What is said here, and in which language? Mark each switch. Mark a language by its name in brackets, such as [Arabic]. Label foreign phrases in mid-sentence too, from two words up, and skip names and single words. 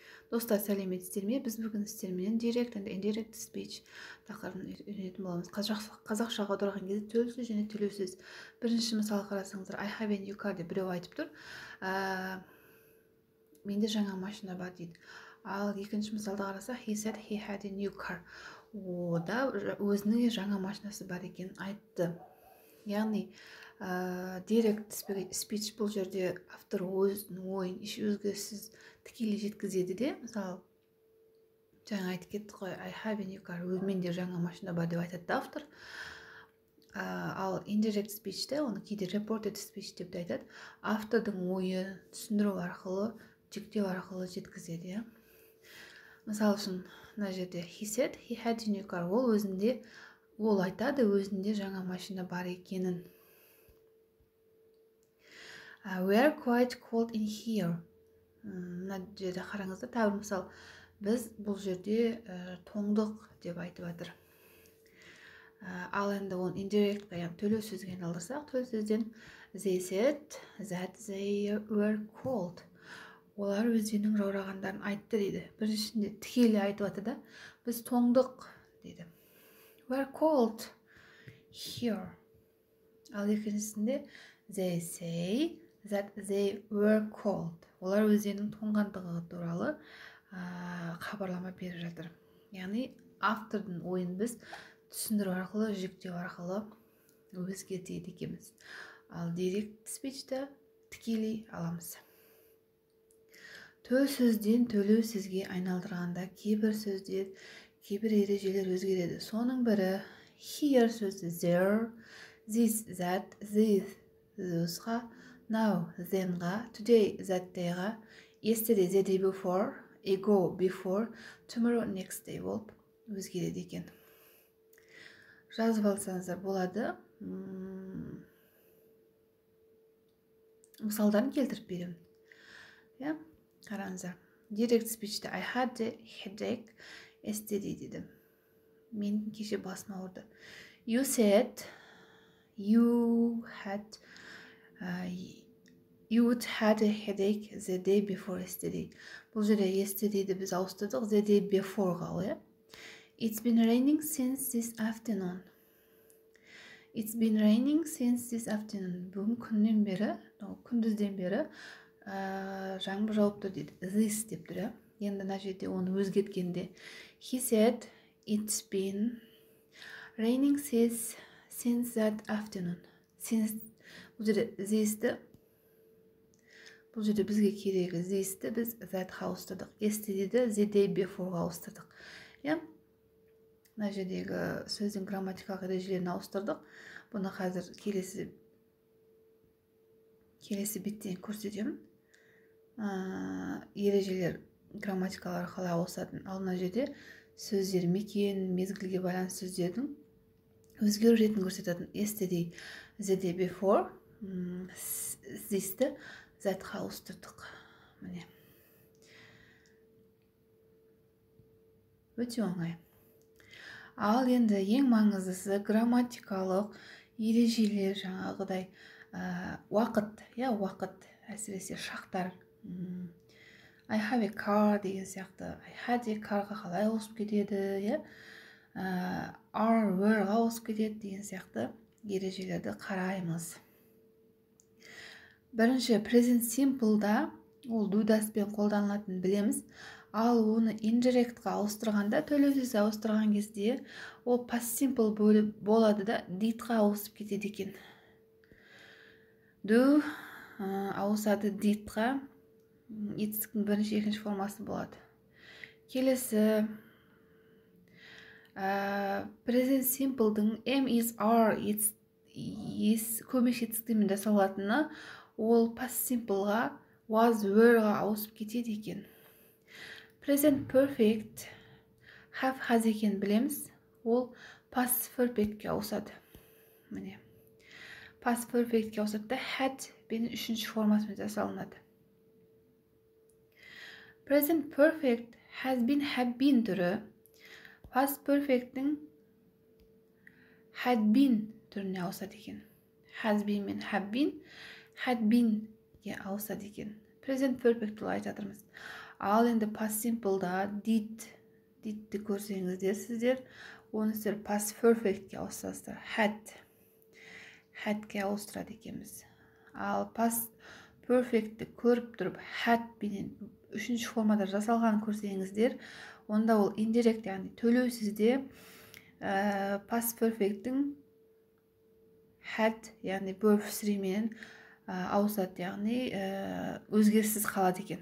[Kazakh] Достар, сәлеметсіздер ме? Біз бүгін сіздермен [English] direct and indirect speech [Kazakh] тақырыбын үйренетін боламыз. Қазақшаға аударған кезде төлсөз және төлеусіз. Бірінші мысал қарасаңыздар, [English] I have a new car [Kazakh] деп біреу айтып тұр. Менде жаңа машина бар дейді. Ал екінші мысалда қараса, [English] he said he had a new car. [Kazakh] Ода өзінің жаңа машинасы бар екенін айтты. Яғни [English] direct speech [Kazakh] бұл жерде автор өзінің ойын еш өзгеріссіз тікелей жеткізеді де, мысалы жаңа айтып кеттік қой, [English] I have a new car, [Kazakh] менде жаңа машина бар деп айтады автор. Ал [English] indirect speechте [Kazakh] оны кейде [English] reported speech [Kazakh] деп те айтады. Автордың ойы түсіндіру арқылы, жүктеу арқылы жеткізеді. Мысалы үшін мына жерде [English] he said he had a new car, [Kazakh] ол айтады өзінде жаңа машина бар екенін. [English] We are quite cold in here. [Kazakh] Мына жерде қараңыздар, тағы мысал, біз бұл жерде тоңдық деп айтып жатыр. Ал енді оны indirect төлеу сөзге айналдырсақ, төлеу сөзден [English] they said that they were cold. [Kazakh] Олар өздерінің жаурағандарын айтты дейді. Біріншісінде тікелей айтып жатыр да, біз тоңдық дейді. [English] We are cold here. [Kazakh] Ал екіншісінде [English] they say that they were cold. [Kazakh] Олар өздерінің тоңғандығы туралы хабарлама беріп жатыр. Яғни автордың ойын біз түсіндіру арқылы, жүктеу арқылы өзгертеді екенбіз. Ал [English] direct speechті [Kazakh] тікелей аламыз. Төл сөзден төлеу сөзге айналдырғанда кейбір сөздер, кейбір ережелер өзгереді. Соның бірі [English] here сөзі there, this, that, this, those-ға, now, then-ға, today, that-day-ға, yesterday, the day before, ago, before, tomorrow, next day [Kazakh] болып өзгереді екен. Жазып алсаңыздар болады. Мысалдарын келтіріп беремін. [English] Қараңыздар. Direct speech'те I had a headache yesterday дедім. [Kazakh] Мен кеше басым ауырды. [English] You said you would had a headache the day before yesterday. [Kazakh] Бұл жерде yesterday'ді біз ауыстырдық [English] the day before'ға. It's been raining since this afternoon. It's been raining since this afternoon. [Kazakh] Бүгін күннен бері, күндізден бері жаңбыр жауып тұр дейді. [English] This [Kazakh] деп тұр. Енді мына жерде оны өзгерткенде [English] he said it's been raining since that afternoon. [Kazakh] Бұл жерде бұл жерде бізге керегі this-ті біз that-ға ауыстырдық. [English] Yesterday'ді the day before-ға ауыстырдық. [Kazakh] Мына жердегі сөздің грамматикалық ережелерін ауыстырдық. Бұны қазір келесі беттен көрсетемін. Ережелер грамматикалар қалай ауысатын. Ал мына жерде сөздер мекен, мезгілге байланысты сөздердің өзгеру ретін көрсететін. [English] Yesterday, the day before, this-ті that-ға [Kazakh] ауыстырдық. Міне. Өте оңай. Ал енді ең маңыздысы грамматикалық ережелер, жаңағыдай уақыт, әсіресе шақтар. [English] I have a car [Kazakh] деген сияқты, [English] I had a car-ға қалай ауысып кетеді, are, [Kazakh] were-ға ауысып кетеді деген сияқты ережелерді қараймыз. Бірінші [English] present simple-да [Kazakh] ол do-даспен қолданылатынын білеміз. Ал оны indirect-ға ауыстырғанда, төлеу сөзі ауыстырған кезде ол [English] past simple [Kazakh] болады да did-ға ауысып кетеді екен. Do ауысады did-ға, it's-тің бірінші, екінші формасы болады. Келесі [English] present simple-дың am, is, are, it's, is [Kazakh] көмекші етістіктермен жасалатыны ол [English] past simple-ға, was, [Kazakh] were-ға ауысып кетеді екен. [English] Present perfect have, has [Kazakh] екен білеміз. Ол [English] past perfect-ке [Kazakh] ауысады. Міне. [English] Past perfect-ке [Kazakh] ауысады да had бен үшінші формасымен жасалынады. [English] Present perfect has been, have been түрі past perfect-дің had been түріне [Kazakh] ауысады екен. [English] Has been мен have been, had been-ге [Kazakh] ауысады екен. [English] Present perfect [Kazakh] туралы айтып жатырмыз. Ал енді [English] past simple'да [Kazakh] did'ті көрсеңіздер сіздер, оны сіздер [English] past perfect'ке [Kazakh] ауыстырасыздар. Had'ке ауыстырады екенбіз. Ал [English] past perfect'ті [Kazakh] көріп тұрып had бенен үшінші формада жасалған көрсеңіздер, онда ол indirect, яғни төлеусізде past perfect'тің had, яғни verb 3 менен ауысады, яғни өзгеріссіз қалады екен.